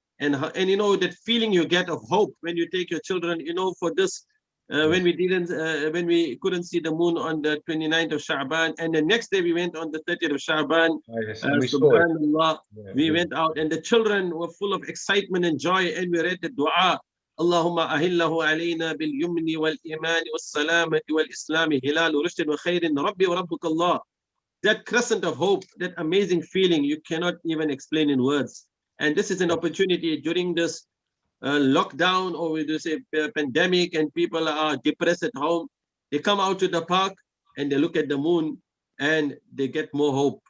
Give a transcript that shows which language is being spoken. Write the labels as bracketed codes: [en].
[en] And that feeling you get of hope when you take your children, for this, when we couldn't see the moon on the 29th of Sha'ban, and the next day we went on the 30th of Sha'ban. Subhanallah, we went out and the children were full of excitement and joy, and we read the dua. [ar] اللهم أهله علينا باليمن والإيمان والسلامة والإسلام هلال رشد وخير ربي وربك الله. [en] That crescent of hope, that amazing feeling, you cannot even explain in words. And this is an opportunity during this lockdown, or we do say pandemic, and people are depressed at home. They come out to the park and they look at the moon and they get more hope.